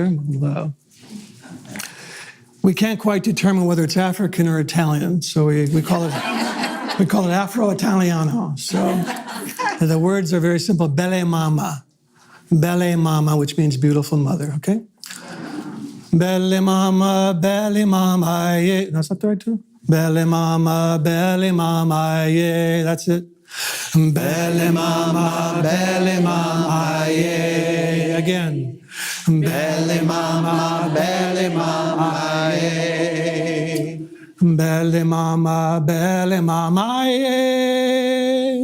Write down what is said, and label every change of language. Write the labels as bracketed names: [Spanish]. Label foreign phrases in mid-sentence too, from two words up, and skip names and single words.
[English] We'll try a little round here. we can't quite determine whether it's African or Italian, so we call it Afro-Italiano. So the words are very simple: [Italian] belle mama, [English] which means beautiful mother. Okay, [Italian] belle mama, [English] yeah. That's not the right tune. [Italian] Belle mama, [English] yeah. That's it. [Italian] Belle mama, [English] yeah. Again. [Italian] Belle mama, yeah. Belle mama, yeah.